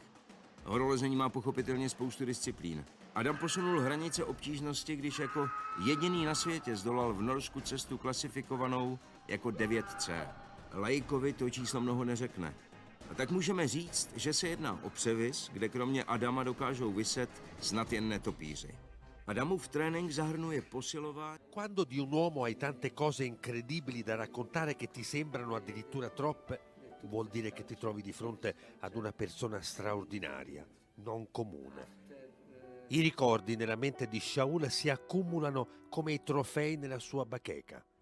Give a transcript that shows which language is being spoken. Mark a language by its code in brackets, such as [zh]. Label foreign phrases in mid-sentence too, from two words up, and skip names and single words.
[cs] Horolezení má pochopitelně spoustu disciplín. Adam posunul hranice obtížnosti, když jako jediný na světě zdolal v Norsku cestu klasifikovanou jako 9C. Laikovi to číslo mnoho neřekne. A tak můžeme říct, že se jedná o převis, kde kromě Adama dokážou viset snad jen netopíři. Adamův trénink zahrnuje posilování. [it] Quando di un uomo hai tante cose incredibili da raccontare che ti sembrano addirittura troppe, vuol dire che ti trovi di fronte ad una persona straordinaria, non comune. I ricordi nella mente di Shaul si accumulano come i trofei nella sua bacheca.